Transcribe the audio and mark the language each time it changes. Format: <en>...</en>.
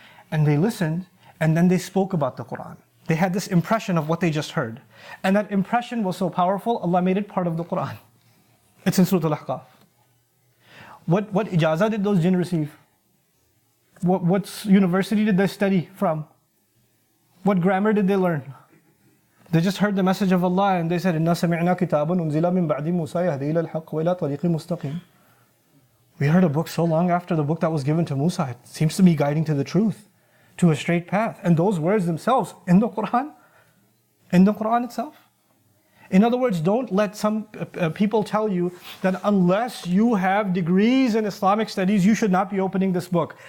<en>And they listened, and then they spoke about the Quran. They had this impression of what they just heard. And that impression was so powerful, Allah made it part of the Quran. It's in Surah Al-Ahqaf. What ijazah did those jinn receive? What university did they study from? What grammar did they learn? They just heard the message of Allah and they said,</en> <ar>إِنَّا سَمِعْنَا كِتَابًا أُنزِلَ مِن بَعْدِ مُوسَى يَهْدِي إِلَى الْحَقِّ وَإِلَى طَرِيقٍ مُسْتَقِيمٍ.</ar> <en>We heard a book so long after the book that was given to Musa. It seems to be guiding to the truth, to a straight path. And those words themselves in the Quran itself. In other words, don't let some people tell you that unless you have degrees in Islamic studies, you should not be opening this book.</en>